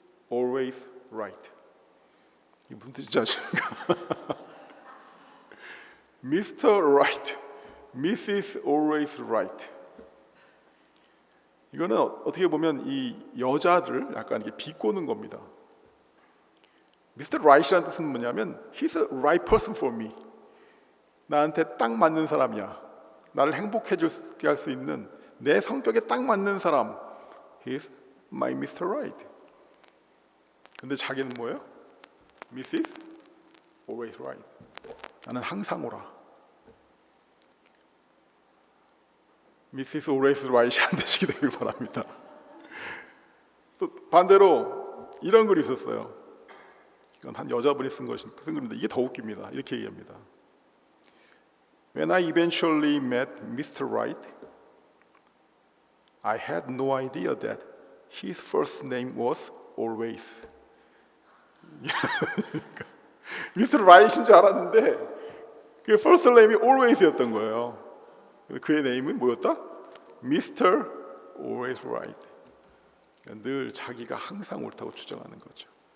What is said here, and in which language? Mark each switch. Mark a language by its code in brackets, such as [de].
[en] Always Right. [ko] 이 무슨 뜻인지 아십니까? [en] Mr. Right, Mrs. Always Right. [ko] 이거는 어떻게 보면 이 여자들 약간 이게 비꼬는 겁니다. [en] Mr. [ko] Right이라는 뜻은 뭐냐면 [en] He's a right person for me. [ko] 나한테 딱 맞는 사람이야. 나를 행복해지게 할 수 있는 내 성격에 딱 맞는 사람. [en] He's my Mr. Right. [ko] 근데 자기는 뭐예요? [en] Mrs. Always Right. [ko] 나는 항상 옳아. [en] Mrs. [ko] Always Right이 안 되시게 되길 바랍니다. 또 반대로 이런 글이 있었어요. 이건 한 여자분이 쓴 글인데 이게 더 웃깁니다. 이렇게 얘기합니다. [en] When I eventually met Mr. Right, I had no idea that his first name was Always. Mr. [ko] Right인 줄 알았는데 그 first name이 Always였던 거예요. 그의 네임은 뭐였다? Mr. Always Right. 늘 자기가 항상 옳다고 주장하는 거죠.